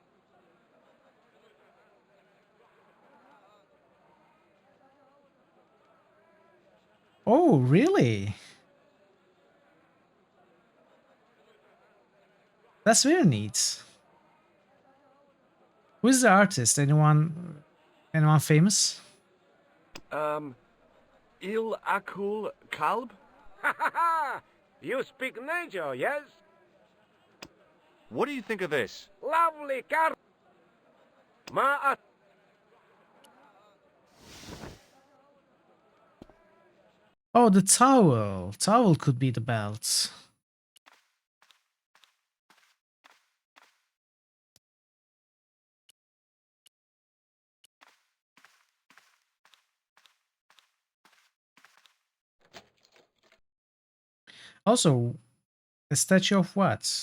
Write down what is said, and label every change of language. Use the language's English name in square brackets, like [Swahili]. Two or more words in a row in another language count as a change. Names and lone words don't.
[English] Oh, really? That's very neat. Who is the artist? Anyone famous? Il Akul Kalb? Ha ha ha! You speak Niger, yes? What do you think of this? Lovely carpet. Oh, the towel. Towel could be the belt. Also, a statue of what?